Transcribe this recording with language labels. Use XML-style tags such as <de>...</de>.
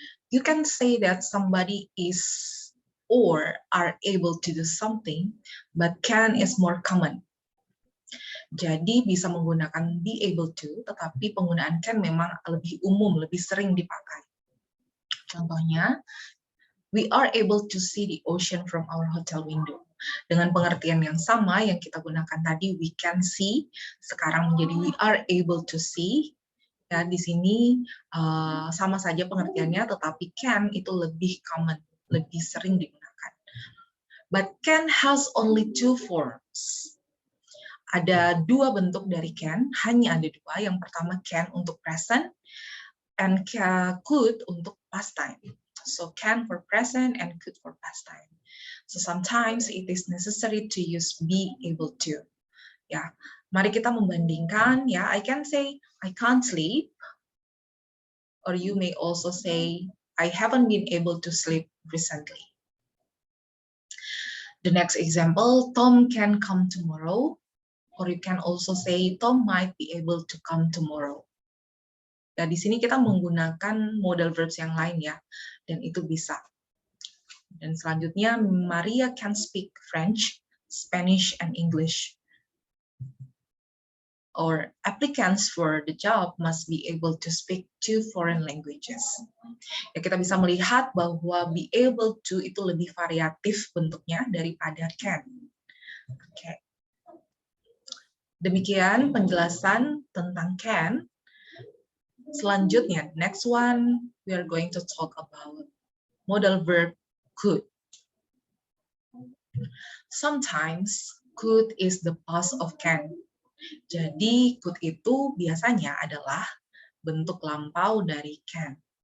<en>You can say that somebody is or are able to do something, but can is more common.</en> <id>Jadi bisa menggunakan be able to, tetapi penggunaan can memang lebih umum, lebih sering dipakai. Contohnya,</id> <en>we are able to see the ocean from our hotel window.</en> <id>Dengan pengertian yang sama yang kita gunakan tadi,</id> <en>we can see,</en> <id>sekarang menjadi</id> <en>we are able to see.</en> <id>Ya, di sini sama saja pengertiannya, tetapi can itu lebih common, lebih sering digunakan.</id> <en>But can has only two forms.</en> <id>Ada dua bentuk dari can, hanya ada dua. Yang pertama can untuk present, and could untuk past time.</id> <en>So can for present and could for past time. So sometimes it is necessary to use be able to.</en> <id>Ya, mari kita membandingkan. Ya,</id> <en>I can say I can't sleep, or you may also say I haven't been able to sleep recently. The next example, Tom can come tomorrow, or you can also say Tom might be able to come tomorrow.</en> <id>Ya, di sini kita menggunakan modal verbs yang lain ya, dan itu bisa. Dan selanjutnya,</id> <en>Maria can speak French, Spanish, and English. Or applicants for the job must be able to speak 2 foreign languages.</en> <id>Ya, kita bisa melihat bahwa be able to itu lebih variatif bentuknya daripada can. Oke. Demikian penjelasan tentang can. Selanjutnya,</id> <en>next one, we are going to talk about modal verb could. Sometimes, could is the past of can.</en> <id>Jadi, could itu biasanya adalah bentuk lampau dari can.</id>